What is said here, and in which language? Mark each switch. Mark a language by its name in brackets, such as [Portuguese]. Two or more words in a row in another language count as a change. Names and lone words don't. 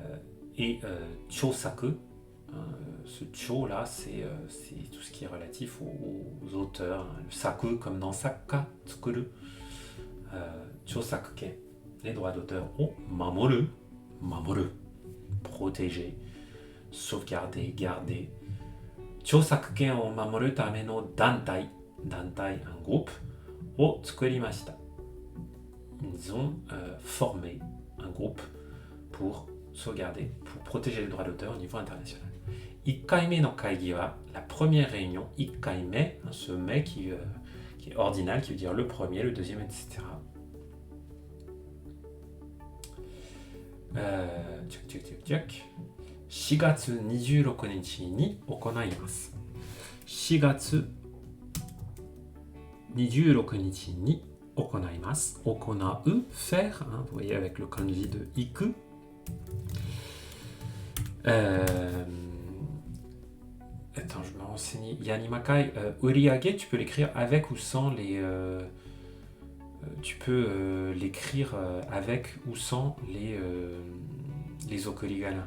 [French] Et Chosaku, ce cho là, c'est tout ce qui est relatif aux auteurs. Hein. Le saku, comme dans [Japanese] 作家 作る. [French] Chosakuken, les droits d'auteur. [Japanese] Oh, mamoru. [French] Protéger, sauvegarder, garder. [Japanese] 著作権を守るための団体、 [French] un groupe [Japanese] を作りました。 [French] Ils ont formé un groupe pour sauvegarder, pour protéger les droits d'auteur au niveau international. [Japanese] 1 回目の会議は [French] la première réunion, [Japanese] 1 回目, [French] ce mais qui est ordinal, qui veut dire le premier, le deuxième, etc. [Japanese] 4 月26日に行います。4月26日に行います。 [French] 行う、faire, hein, vous voyez avec le kanji de iku. Attends, je me rends enseigné Yanimakai. Uriage, tu peux l'écrire avec ou sans les... tu peux l'écrire avec ou sans les okurigana.